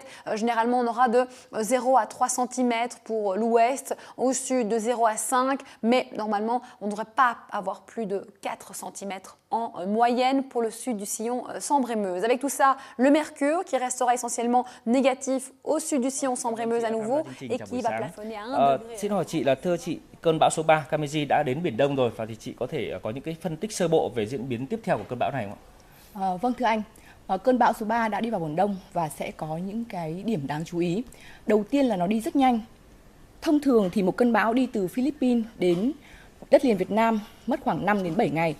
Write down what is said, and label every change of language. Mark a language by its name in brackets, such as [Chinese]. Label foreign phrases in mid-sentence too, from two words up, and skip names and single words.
[French] Généralement, on aura de 0 à 3 cm pour l'ouest, au sud de 0 à 5, mais normalement, on ne devrait pas avoir plus de 4 cm en moyenne pour le sud du sillon Sambre-et-Meuse. Avec tout ça, ça, le mercure qui restera essentiellement négatif au sud du sillon Sambre-et-Meuse à nouveau et qui va plafonner à 1 degré. [Vietnamese] Xin hỏi chị là thưa chị, cơn bão số 3 Kameji đã đến Biển Đông rồi và thì chị có thể có những cái phân tích sơ bộ về diễn biến tiếp theo của cơn bão này không ạ? Vâng thưa anh, cơn bão số 3 đã đi vào Biển Đông và sẽ có những cái điểm đáng chú ý. Đầu tiên là nó đi rất nhanh. Thông thường thì một cơn bão đi từ Philippines đến đất liền Việt Nam mất khoảng 5 đến 7 ngày.